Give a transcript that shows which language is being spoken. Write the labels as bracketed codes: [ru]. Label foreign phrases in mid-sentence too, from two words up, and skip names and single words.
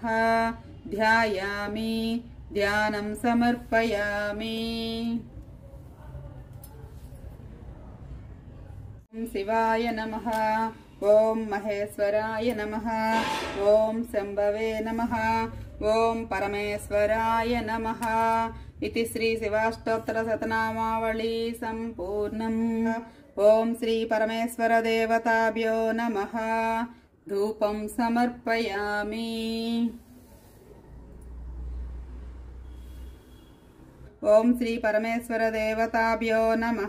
[sa] ధ్యాయామి, ధ్యానం సమర్పయామి. ఓం శివాయ నమః. ఓం మహేశ్వరాయ నమః. ఓం శంభవే నమః. ఓం పరమేశ్వరాయ నమః. इति श्री शिवाष्टोत्तर शतनामावली संपूर्णम्. ओम श्री परमेश्वर देवताभ्यो नमः. धूपं समर्पयामि. ओम श्री परमेश्वर देवताभ्यो नमः.